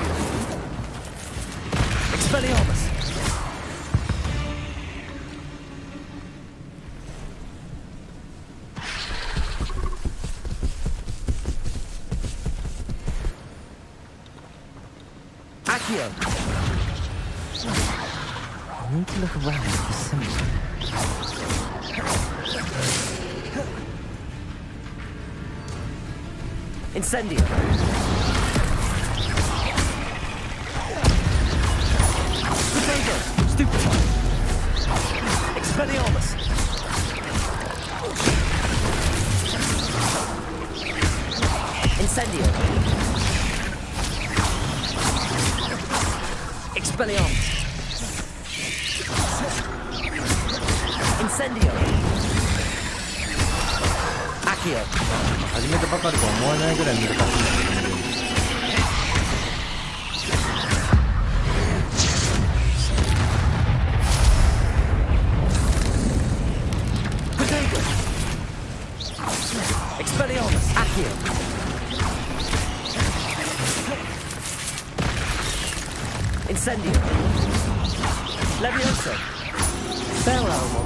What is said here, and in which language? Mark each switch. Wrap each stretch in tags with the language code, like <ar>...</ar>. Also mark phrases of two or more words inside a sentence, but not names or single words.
<en>Expelliarmus. Accio. I need to look around for something. Incendio. Potato. Stupid one. Expelliarmus! Incendio! Expelliarmus! Incendio! Accio!</en> <ja>始めたばかりとは思わないぐらい難しいんだけど。</ja> <en>Expelliarmus! Accio! Incendio! Levioso! Farewell, monster.</en>